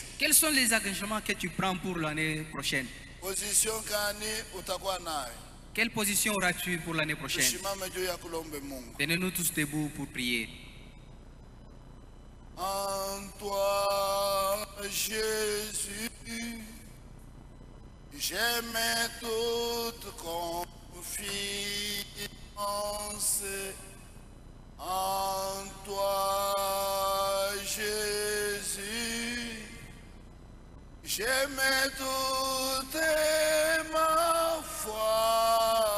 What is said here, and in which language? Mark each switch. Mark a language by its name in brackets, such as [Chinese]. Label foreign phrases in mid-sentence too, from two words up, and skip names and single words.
[French] Quels sont les engagements que tu prends pour l'année prochaine? [Swahili] position kani utakuwa nayo. [French] Quelle position auras-tu pour l'année prochaine? [Swahili] Tusimame juu ya kulombe Mungu. [French] Tenez-nous tous debout pour prier. En toi, Jésus, j'ai mis toute confiance. En toi, Jésus, j'ai mis toute ma foi.